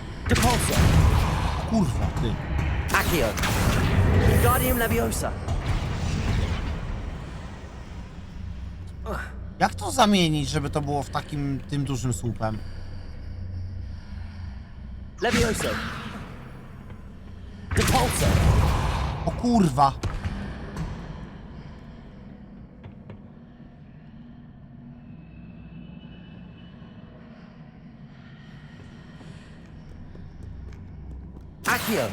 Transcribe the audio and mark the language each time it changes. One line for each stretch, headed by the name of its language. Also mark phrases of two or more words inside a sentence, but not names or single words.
Polish: Depulso. Kurwa, ty. Accio. Wingardium Leviosa. Jak to zamienić, żeby to było w takim, tym dużym słupem? Levioso. Depulso. O kurwa. Accio.